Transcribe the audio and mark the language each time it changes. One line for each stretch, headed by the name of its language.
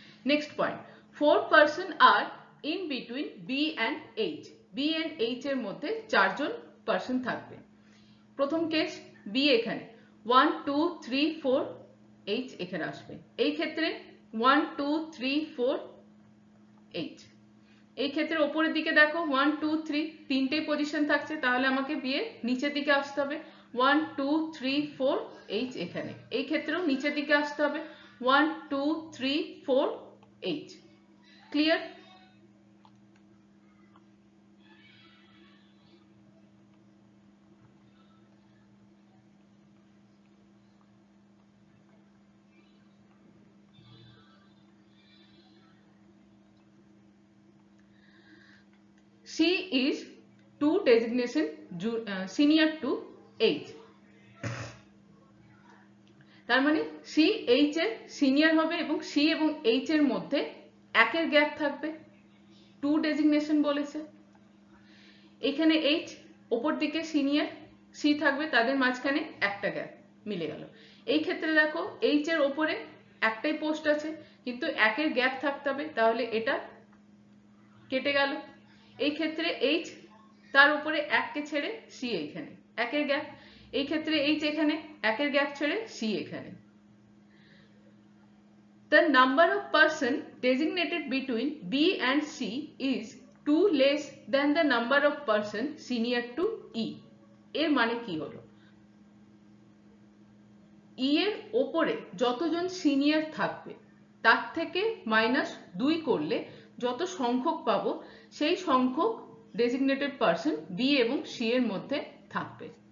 English: Next point, 4 person are in between B and H.
Bangla: B and H এর মধ্যে 4 জন person থাকবে। প্রথম case B এখানে 1 2 3 4 H এখানে আসবে। এই ক্ষেত্রে 1 2 3 4 H। এই ক্ষেত্রে ওপরের দিকে দেখো 1 2 3 তিনটেই পজিশন থাকছে, তাহলে আমাকে বি এর নিচের দিকে আসতে হবে। 1 2 3 4 H এখানে। এই ক্ষেত্রেও নিচের দিকে আসতে হবে 1 2 3 4 H। Clear.
English: C is to designation senior to H।
Bangla: তার মানে সি এইচ এর সিনিয়র হবে এবং সি এবং এইচ এর মধ্যে 1 এর গ্যাপ থাকবে। 2 ডেজিগনেশন বলেছে। এখানে এইচ ওপর দিকে সিনিয়র, সি থাকবে, তাদের মাঝখানে একটা গ্যাপ মিলে গেল। এই ক্ষেত্রে দেখো এইচ এর ওপরে একটাই পোস্ট আছে কিন্তু 1 এর গ্যাপ থাকতে হবে, তাহলে এটা কেটে গেল। এই ক্ষেত্রে এইচ তার উপরে 1 কে ছেড়ে সি এইখানে 1 এর গ্যাপ। এই ক্ষেত্রে এইচ এখানে 1 এর গ্যাপ ছেড়ে সি এখানে।
English: The number of person designated between B and C is 2 less than the number of person senior to E।
Bangla: এর মানে কি হলো, ই এর ওপরে যতজন সিনিয়র থাকবে তার থেকে -2 করলে যত সংখ্যক পাবো সেই সংখ্যক ডেজিগনেটেড পার্সন বি এবং সি এর মধ্যে থাকবে।